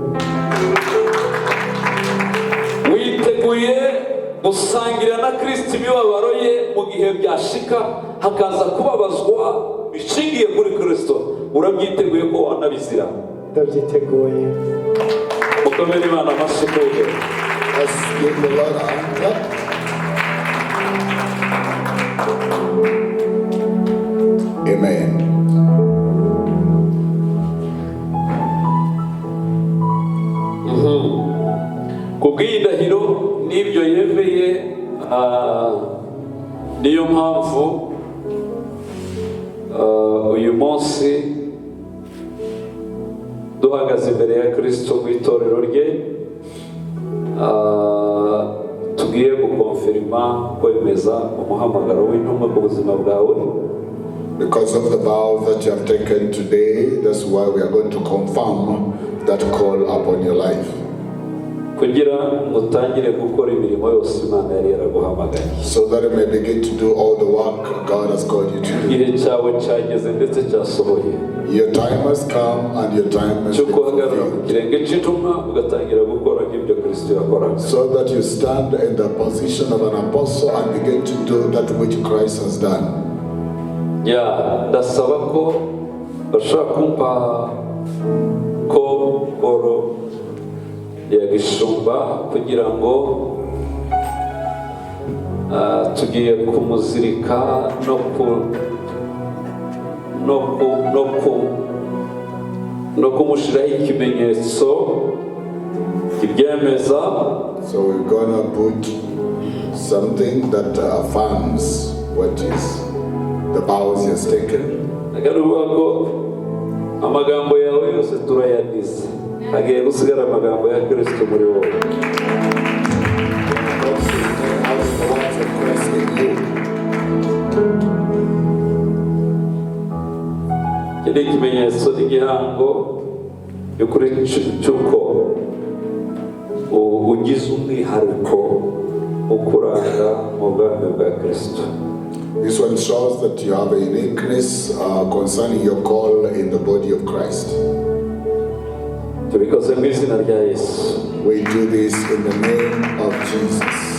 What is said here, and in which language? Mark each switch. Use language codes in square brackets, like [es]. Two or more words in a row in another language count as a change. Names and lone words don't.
[rw] Witeguye gusangira na Kristo imibabaro ye mu gihe byashika hakaza kubabazwa bishingiye kuri Kristo? Urabyiteguye ko wanabizira? Ndabyiteguye. Mukomere Imana amashyi kuge. [en] Let's give the Lord a hand clap. Amen. [rw] Kubw'indahiro n'ibyo yemeye, niyo mpamvu uyu munsi duhagaze imbere ya Kristo mu itorero rye, tugiye gukonfirima, kwemeza umuhamagaro w'intumwa ku buzima bwawe. [en] Because of the vow that you have taken today, that's why we are going to confirm that call upon your life. [rw] Kugira mutangire gukora imirimo yose Imana yari yaraguhamagaye. [en] So that you may begin to do all the work God has called you to do. [rw] Igihe cyawe cyageze ndetse cyasohoye. [en] Your time has come and your time has [rw] cyo [en] been [rw] guhagarara ku [en] fulfilled. [rw] kirenge cy'intumwa ugatangira gukora nk'ibyo Kristo yakoraga. [en] So that you stand in the position of an apostle and begin to do that which Christ has done. [rw] Ndasaba ko bashaka kumva ko oro yagishumba kugira ngo tugiye kumuzirika no kumushiraho ikimenyetso kibyemeza. [en] So we're gonna put something that affirms what is the vows he has taken. [rw] Agaruvuga ko amagambo yawe yose turayanize, hagiye gusigara amagambo ya Kristo muri wowe. Iki ni ikimenyetso n'igihango y'ukuri cy'uko ugize umwihariko wo kuranga mu bwami bwa Kristo. [en] This one shows that you have a uniqueness concerning your call in the body of Christ. [rw] Tubikoze mu izina rya Yesu. [en] We do this in the name of Jesus.